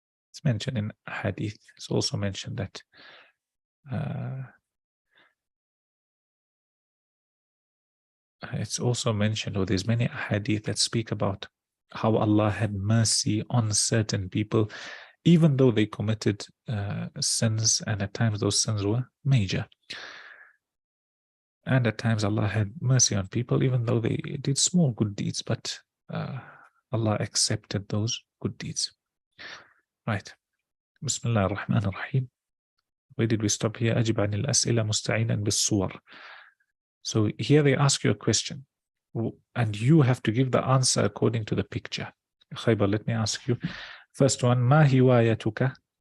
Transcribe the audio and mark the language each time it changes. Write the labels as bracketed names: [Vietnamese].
[English] It's mentioned in hadith. It's also mentioned that it's also mentioned, or there's many hadith that speak about how Allah had mercy on certain people, even though they committed sins, and at times those sins were major. And at times Allah had mercy on people, even though they did small good deeds, but Allah accepted those good deeds. Right. Bismillah ar-Rahman ar-Rahim. Where did we stop here? [Arabic] أجب عن الأسئلة مستعينا بالصور. [English] So here they ask you a question, and you have to give the answer according to the picture. Khaybar, let me ask you. First one, [Arabic] ما هوايتك?